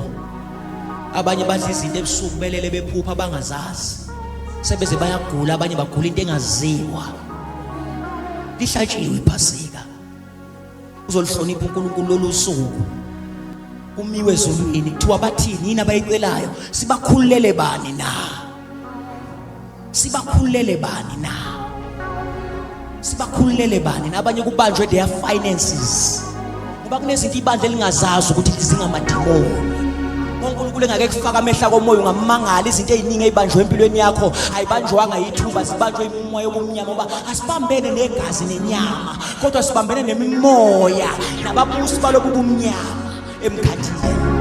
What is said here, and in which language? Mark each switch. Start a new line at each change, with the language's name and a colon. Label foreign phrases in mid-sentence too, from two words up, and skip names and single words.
Zulu: Abanye badla izinto ebusuku belele bephupha bangazazi. Sebeze bayagula abanye bagula into engaziwa. Lihlatshiwe iphasika. Uzolihlonipha uNkulunkulu lolusuku. Umiwe ezulwini kuthiwa bathini yini abayicelayo sibakhululele bani na? Sibakhululele bani na? Sibakhululele bani na? Abanye kubanjwe
English: their finances
Zulu: ngoba kunezinto ibandla elingazazi ukuthi zingamadimoni. uNkulunkulu engake kufaka amehla komoya ungamangala izinto eziningi ezibanjwe empilweni yakho ayibanjwanga yithuba zibanjwe imoya yobumnyama ngoba asibambene negazi nenyama kodwa sibambene nemimoya nababusi balobu bumnyama emkhathini.